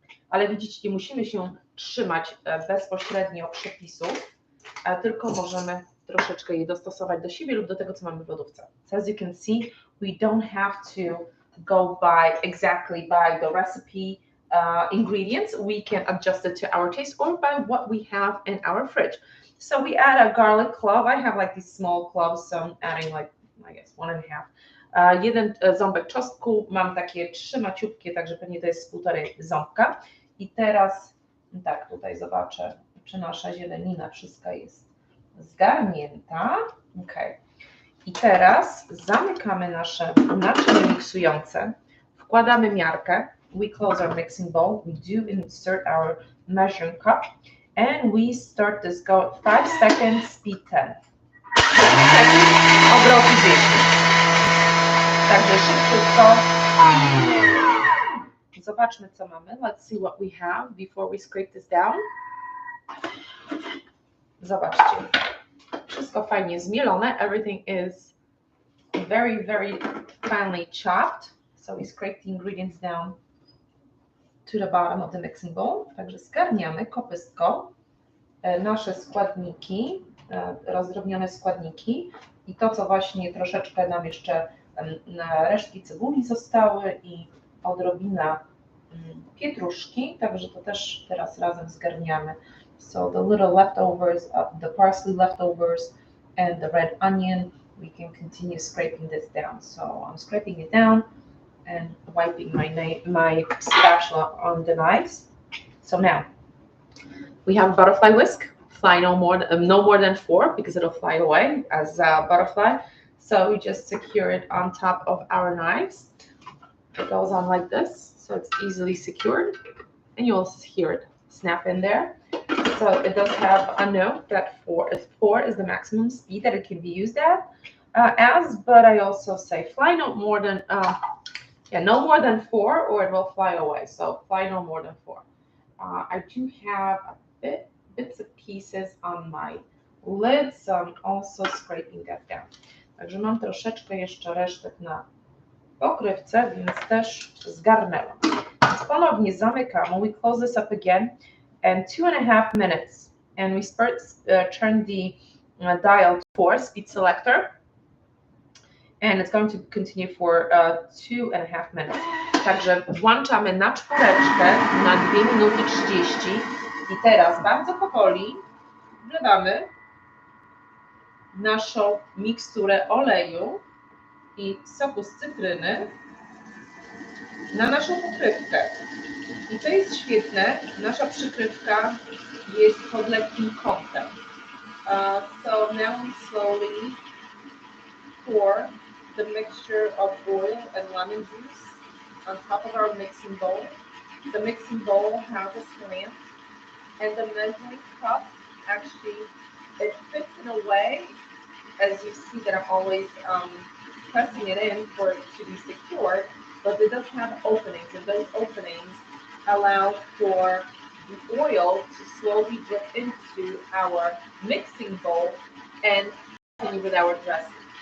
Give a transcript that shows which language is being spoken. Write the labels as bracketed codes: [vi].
[pl] Ale widzicie, nie musimy się trzymać bezpośrednio przepisów, tylko możemy troszeczkę je dostosować do siebie lub do tego, co mamy w lodówce. [en] So as you can see, we don't have to go exactly by the recipe ingredients. We can adjust it to our taste or by what we have in our fridge. So we add a garlic clove. I have like these small cloves, so I'm adding like, I guess, 1,5. [pl] Jeden ząbek czosnku, mam takie 3 maciupkie, także pewnie to jest 1,5 ząbka. I teraz, tak, tutaj zobaczę, czy nasza zielenina wszystko jest zgarnięta. Ok. I teraz zamykamy nasze naczynie miksujące, wkładamy miarkę. [en] We close our mixing bowl. We do insert our measuring cup. And we start this go 5 seconds, speed 10. [pl] Obroty 10. Także szybciutko. Zobaczmy, co mamy. [en] Let's see what we have before we scrape this down. [pl] Zobaczcie. Wszystko fajnie zmielone. [en] Everything is very, very finely chopped. So we scrape the ingredients down to the bottom of the mixing bowl. [pl] Także zgarniamy kopystką nasze składniki, rozdrobnione składniki i to, co właśnie troszeczkę nam jeszcze resztki cebuli zostały i odrobina pietruszki, także to też teraz razem zgarniamy. [en] So the little leftovers, the parsley leftovers and the red onion, we can continue scraping this down. So I'm scraping it down and wiping my spatula on the knives. So now we have butterfly whisk. Fly no more than 4 because it'll fly away as a butterfly. So we just secure it on top of our knives. It goes on like this, so it's easily secured, and you'll hear it snap in there. So it does have a note that 4 is the maximum speed that it can be used at, but I also say fly no more than no more than 4, or it will fly away. So fly no more than 4. I do have bits of pieces on my lid, so I'm also scraping that down. [pl] Także mam troszeczkę jeszcze resztek na pokrywce, więc też zgarnęłam. Więc ponownie zamykamy. [en] We close this up again and 2.5 minutes. And we turn the dial to 4, speed selector. And it's going to continue for 2.5 minutes. [pl] Także włączamy na 4 na 2 minuty 30. I teraz bardzo powoli wlewamy naszą miksturę oleju i soku z cytryny na naszą pokrywkę. I to jest świetne, nasza przykrywka jest pod lekkim kątem. [en] So now we slowly pour the mixture of oil and lemon juice on top of our mixing bowl. The mixing bowl has a slant, and the measuring cup actually, it fits in a way, as you see that I'm always pressing it in for it to be secured, but it does have openings, and those openings allow for the oil to slowly drip into our mixing bowl and continue with our dressing.